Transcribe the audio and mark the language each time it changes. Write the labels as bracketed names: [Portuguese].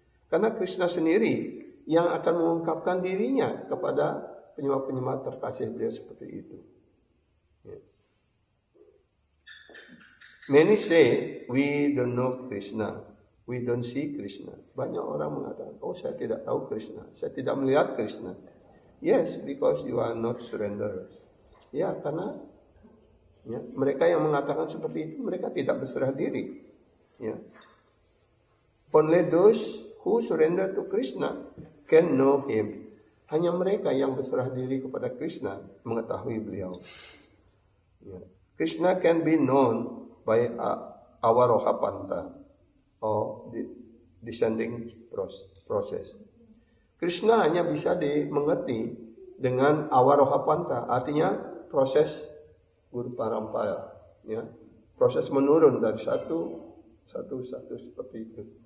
[Indonesian] Karena Krishna sendiri yang akan mengungkapkan dirinya kepada penyembah-penyembah terkasih beliau seperti itu. Ya. [English] Many say we don't know Krishna, we don't see Krishna. [Indonesian] Banyak orang mengatakan, oh saya tidak tahu Krishna, saya tidak melihat Krishna. [English] Yes, because you are not surrender. [Indonesian] Ya, karena ya, mereka yang mengatakan seperti itu, mereka tidak berserah diri. Ya. [English] Only those who surrender to Krishna can know Him. [Indonesian] Hanya mereka yang berserah diri kepada Krishna mengetahui beliau. Ya. [English] Krishna can be known by Avarohapanta or the descending process. [Indonesian] Krishna hanya bisa dimengerti dengan Avarohapanta, artinya proses guru parampara, ya, proses menurun dari satu seperti itu.